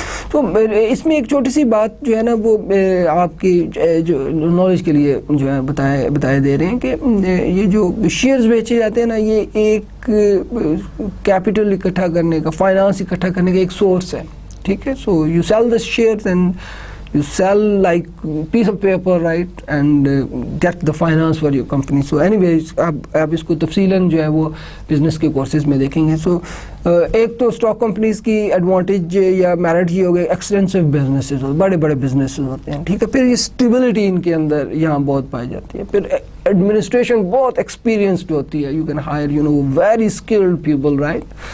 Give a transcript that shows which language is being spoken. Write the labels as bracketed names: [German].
[Urdu] تو اس میں ایک چھوٹی سی بات جو ہے نا وہ آپ کی جو نالج کے لیے جو ہے بتائے دے رہے ہیں کہ یہ جو شیئرز بیچے جاتے ہیں نا, یہ ایک کیپٹل اکٹھا کرنے کا, فائنانس اکٹھا کرنے کا ایک سورس ہے, ٹھیک ہے. [English] So you sell the shares and you sell like piece of paper, right, and get the finance for your company. [Urdu] So anyways آپ اس کو تفصیلاً جو ہے وہ بزنس کے کورسز میں دیکھیں گے. سو ایک تو اسٹاک کمپنیز کی ایڈوانٹیج یا میرٹ یہ ہو گیا, ایکسٹینسو بزنسز, بڑے بڑے بزنسز ہوتے ہیں, ٹھیک ہے. پھر یہ اسٹیبلٹی ان کے اندر یہاں بہت پائی جاتی ہے. پھر ایڈمنسٹریشن بہت ایکسپیرینسڈ ہوتی ہے, [English] you can hire very skilled people, [Urdu] right.